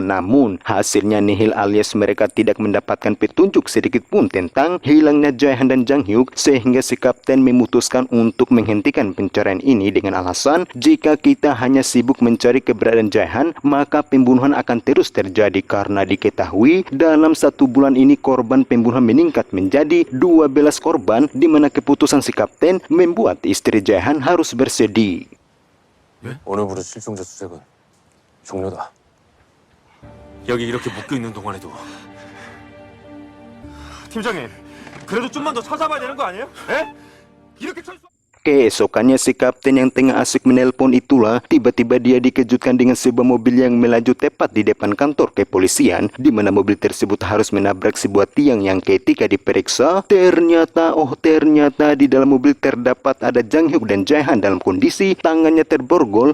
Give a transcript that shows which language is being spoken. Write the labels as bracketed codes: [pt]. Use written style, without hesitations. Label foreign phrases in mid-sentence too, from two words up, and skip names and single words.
[id] Namun hasilnya nihil, alias mereka tidak mendapatkan petunjuk sedikit pun tentang hilangnya Jae-han dan Jang Hyuk, sehingga si kapten memutuskan untuk menghentikan pencarian ini dengan alasan jika kita hanya sibuk mencari keberadaan Jae-han, maka pembunuhan akan terus terjadi. Karena diketahui dalam 1 bulan ini korban pembunuhan meningkat menjadi 12 korban, di mana keputusan si kapten membuat istri Jae-han harus bersedih. [ko] 오늘부로 실종자 수색은 종료다. 여기 이렇게 묶여 있는 동안에도. 팀장님, 그래도 좀만 더 찾아봐야 되는 거 아니에요? 에? 이렇게 철수... [id] Keesokannya si kapten yang tengah asik menelpon itulah tiba-tiba dia dikejutkan dengan sebuah mobil yang melaju tepat di depan kantor kepolisian, di mana mobil tersebut harus menabrak sebuah tiang yang ketika diperiksa ternyata di dalam mobil terdapat ada Jang Hyuk dan Jae-han dalam kondisi tangannya terborgol.